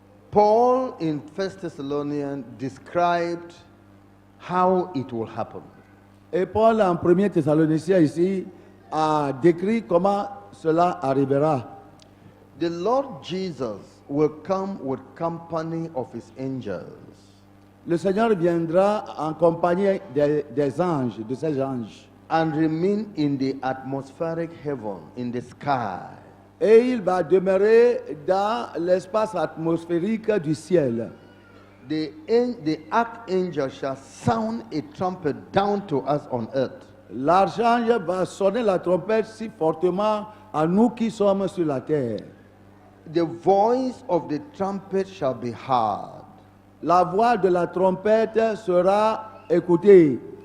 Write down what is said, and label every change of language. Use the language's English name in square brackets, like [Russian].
[English] Paul in 1 Thessalonians described how it will happen. [French] Et Paul en 1 Thessaloniciens ici a décrit comment cela arrivera. [English] The Lord Jesus will come with company of his angels. [French] Le Seigneur viendra en compagnie des anges, de ses anges. [English] And remain in the atmospheric heaven, in the sky. [French] Et il va demeurer dans l'espace atmosphérique du ciel. [English] The archangel shall sound a trumpet down to us on earth. [French] L'archange va sonner la trompette si fortement à nous qui sommes sur la terre. [English] The voice of the trumpet shall be heard. [French] La voix de la trompette sera écoutée.